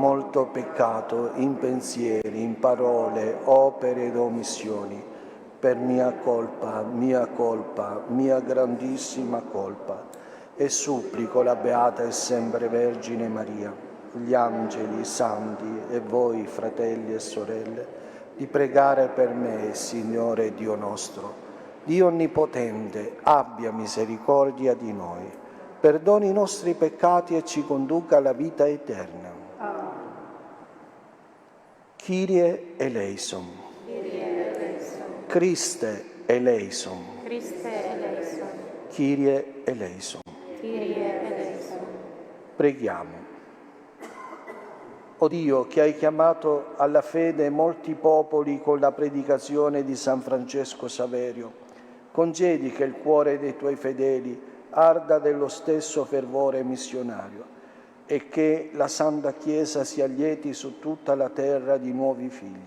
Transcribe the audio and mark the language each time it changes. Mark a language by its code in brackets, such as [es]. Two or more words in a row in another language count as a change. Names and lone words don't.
[it] molto peccato in pensieri, in parole, opere ed omissioni, per mia colpa, mia grandissima colpa, e supplico la Beata e sempre Vergine Maria, gli angeli, i santi e voi, fratelli e sorelle, di pregare per me, Signore Dio nostro. Dio Onnipotente, abbia misericordia di noi, perdoni i nostri peccati e ci conduca alla vita eterna. [el] Kyrie eleison. Christe eleison. Kyrie eleison. [it] Preghiamo. O Dio, che hai chiamato alla fede molti popoli con la predicazione di San Francesco Saverio, concedi che il cuore dei tuoi fedeli arda dello stesso fervore missionario e che la Santa Chiesa si allieti su tutta la terra di nuovi figli.